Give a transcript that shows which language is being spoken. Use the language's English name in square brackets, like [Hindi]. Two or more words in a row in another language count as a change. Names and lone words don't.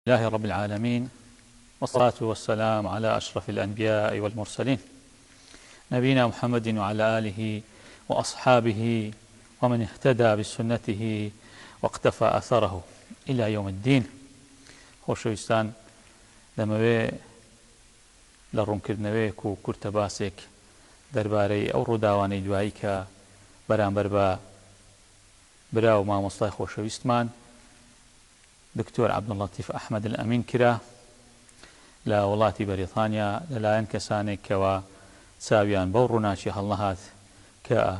[Arabic] لله رب العالمين، والصلاة والسلام على أشرف الأنبياء والمرسلين، نبينا محمد وعلى آله وأصحابه ومن اهتدى بسنته واقتفى أثره إلى يوم الدين. [Central Kurdish] خۆشەویستان، دەمەوێ لە ڕوونکردنەوەیەک و کورتە باسێک دەربارەی ئەو ڕووداوانەی دوایی کە بەرامبەر بە برا و مامۆستای خۆشەویستمان دکتۆر عەبدوڵڵەتیف ئەحمەد ئەمین کرا لە وڵاتی بەریتانیا لەلایەن کەسانێک کەوە چاویان بەو ڕووناچی هەڵنەهات کە